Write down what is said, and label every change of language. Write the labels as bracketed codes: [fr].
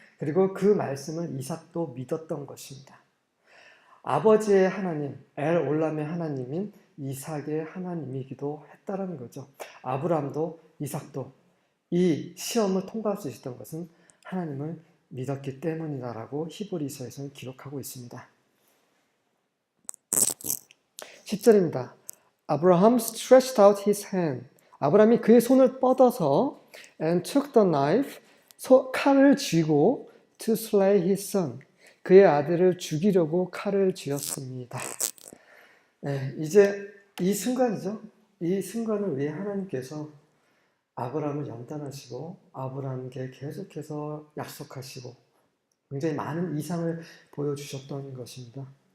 [ko] 그리고 그 말씀을 이삭도 믿었던 것입니다. 아버지의 하나님, 엘 올람의 하나님인 이삭의 하나님이기도 했다라는 거죠. 아브라함도 이삭도 이 시험을 통과할 수 있었던 것은 하나님을 믿었기 때문이다라고 히브리서에서는 기록하고 있습니다. 10절입니다. [en] Abraham stretched out his hand. [ko] 아브라함이 그의 손을 뻗어서 [en] and took the knife, [ko] 칼을 쥐고 [en] to slay his son, [ko] 그의 아들을 죽이려고 칼을 쥐었습니다. 네, 이제 이 순간이죠. 이 순간을 위해 하나님께서 아브라함을 연단하시고 아브라함에게 계속해서 약속하시고 굉장히 많은 이상을 보여주셨던 것입니다.